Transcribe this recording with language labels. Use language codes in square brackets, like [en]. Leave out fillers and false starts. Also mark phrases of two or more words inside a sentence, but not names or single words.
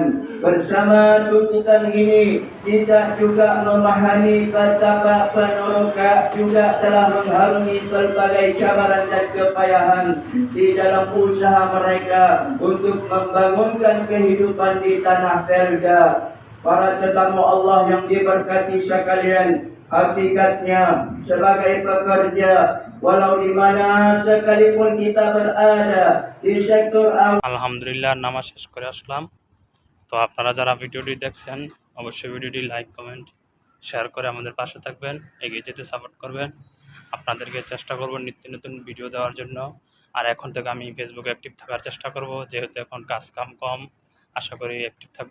[ms] Bersama tuntutan ini, kita juga memahami betapa peneroka juga telah mengharungi pelbagai cabaran dan kepayahan di dalam usaha mereka untuk membangunkan kehidupan di tanah Felda. Para tetamu Allah yang diberkati sekalian, hakikatnya sebagai pekerja, walau di mana sekalipun kita berada di sektor [bn] আলহামদুলিল্লাহ নামাজ শেষ করে আসলাম। তো আপনারা যারা ভিডিওটি দেখছেন অবশ্যই ভিডিওটি লাইক কমেন্ট শেয়ার করে আমাদের পাশে থাকবেন, এগিয়ে যেতে সাপোর্ট করবেন। আপনাদেরকে চেষ্টা করব নিত্য নতুন ভিডিও দেওয়ার জন্য। আর এখন থেকে আমি ফেসবুকে অ্যাক্টিভ থাকার চেষ্টা করব, যেহেতু এখন কাজ কাম কম, আশা করি অ্যাক্টিভ থাকবো।